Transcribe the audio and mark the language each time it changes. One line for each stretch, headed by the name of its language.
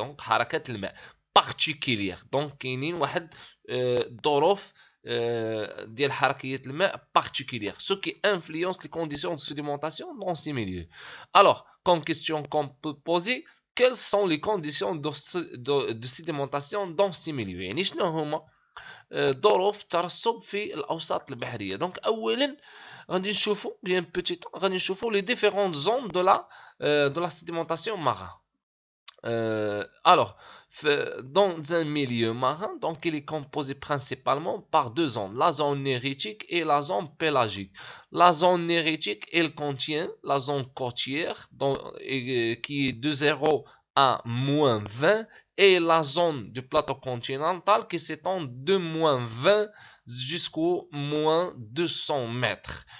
French: Donc,
Arabic: harakat الماء
French: particulière. Donc,
Arabic: كاينين واحد ظروف ديال حركية الماء
French: particulière, ce qui influence les conditions de sédimentation dans ces milieux. Alors, comme question qu'on peut poser, quelles sont les conditions de sédimentation dans ces milieux؟
Arabic: يعني شنو هما ظروف الترسب في الاوساط البحريه. دونك اولا غادي نشوفوا بيان بوتيت غادي نشوفوا
French: les différentes zones de la sédimentation marin. Alors, dans un milieu marin, donc il est composé principalement par deux zones, la zone néritique et la zone pélagique. La zone néritique, elle contient la zone côtière qui est de 0 à moins 20 et la zone du plateau continental qui s'étend de moins 20 jusqu'au moins 200 mètres.